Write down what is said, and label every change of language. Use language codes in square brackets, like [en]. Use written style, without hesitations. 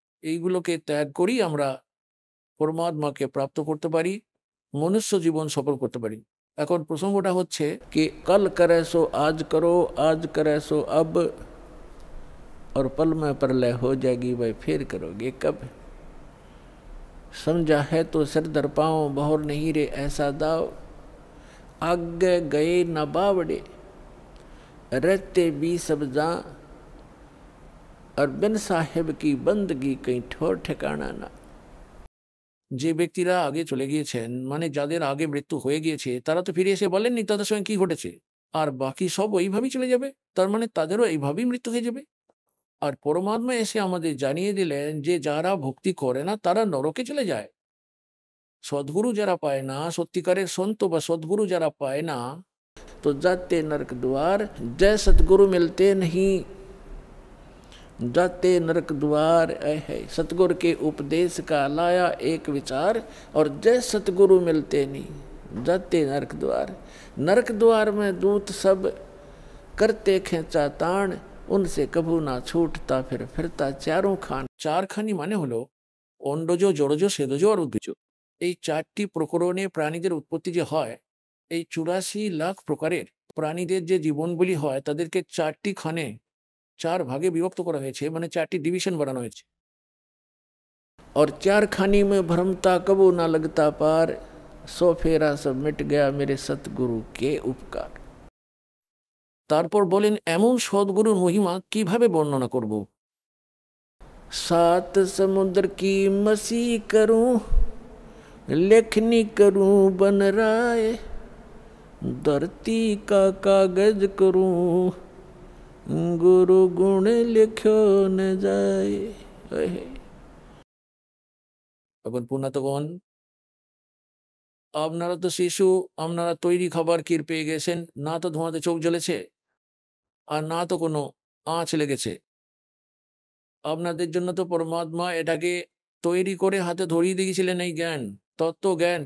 [bn] এইগুলোকে ত্যাগ করি আমরা পরমাত্মাকে প্রাপ্ত করতে পারি, মনুষ্য জীবন সফল করতে পারি। এখন প্রসঙ্গটা হচ্ছে কি [hi] কল করে সো আজ করো, আজ করে সো अब, और पल में प्रलय हो जाएगी भाई फिर करोगे कब। समझा है तो सिर दर पाओ, बहुर नहीं रे ऐसा दाव, आगे गए न बावड़े, रहते भी सब जा, और बिन साहेब की बंदगी कहीं ठोर ठिकाना ना। [bn] যে ব্যক্তিরা আগে চলে গিয়েছেন, মানে যাদের আগে মৃত্যু হয়ে গিয়েছে, তারা তো ফিরে এসে বলেননি তাদের সঙ্গে কি ঘটেছে, আর বাকি সব ওইভাবেই চলে যাবে, তার মানে তাদেরও এইভাবেই মৃত্যু হয়ে যাবে। আর পরমাত্মা এসে আমাদের জানিয়ে দিলেন যে যারা ভক্তি করে না তারা নরকে চলে যায়। সদ্গুরু যারা পায় না, সত্যিকারের সন্ত বা সদ্গুরু যারা পায় না, তো যাতে নরক দ্বার, [hi] জয় সতগুরু মিলতে नहीं, जाते नरक द्वार। है सतगुरु के उपदेश का लाया एक विचार, और जय सतगुरु मिलते नहीं, जाते नरक द्वार। नरक द्वार में दूत सब करते खेचा ताण, उनसे कभू ना छूटता फिर फिरता चारों खान। [bn] চারখানি মানে হলো অন্ডজ, জড়জ, সেদজ আর উদ্ভিজ। এই চারটি প্রকরণে প্রাণীদের উৎপত্তি যে হয়, এই 84 লাখ প্রকারের প্রাণীদের যে জীবনগুলি হয় তাদেরকে চারটি খানে, চার ভাগে বিভক্ত করা হয়েছে, মানে চারটি ডিভিশন বানানো হয়েছে। [hi] और चार खानी में भ्रमता कबू ना लगता पार, सो फेरा सब मिट गया मेरे सतगुरु के उपकार। [bn] তারপর বলেন এমন সদ্গুরুর মহিমা কিভাবে বর্ণনা করব। [hi] सात समुद्र की मसी करूं, लेखनी करूं बन राय, धरती का कागज करूं, गुरु गुण लिखो न जाए। [bn] এখন পুণ্যাতগণ, আপনারা তো শিশু, আপনারা তৈরি খাবার ক্ষীর পেয়ে গেছেন, না তো ধোঁয়াতে চোখ জ্বলেছে আর না তো কোনো আঁচ লেগেছে। আপনাদের জন্য তো পরমাত্মা এটাকে তৈরি করে হাতে ধরিয়ে দিয়েছিলেন, এই জ্ঞান, তত্ত্ব জ্ঞান।